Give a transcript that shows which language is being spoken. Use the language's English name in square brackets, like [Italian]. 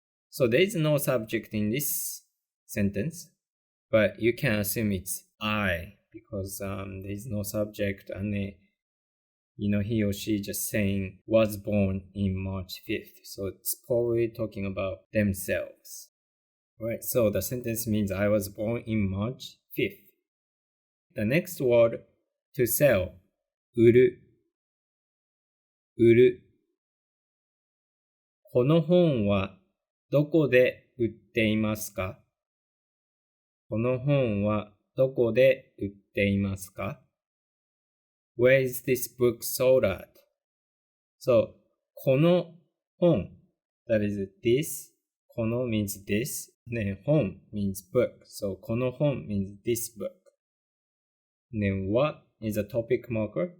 [English] So there is no subject in this sentence, but you can assume it's I because there is no subject and he or she just saying was born in March 5th. So it's probably talking about themselves. Right, so the sentence means I was born in March 5th. The next word, to sell, 売る、売る。 [Japanese] この本はどこで売っていますか？この本はどこで売っていますか？ [English] Where is this book sold at? So, この本 that is this, この means this, then 本 means book. So, この本 means this book. Then what is a topic marker.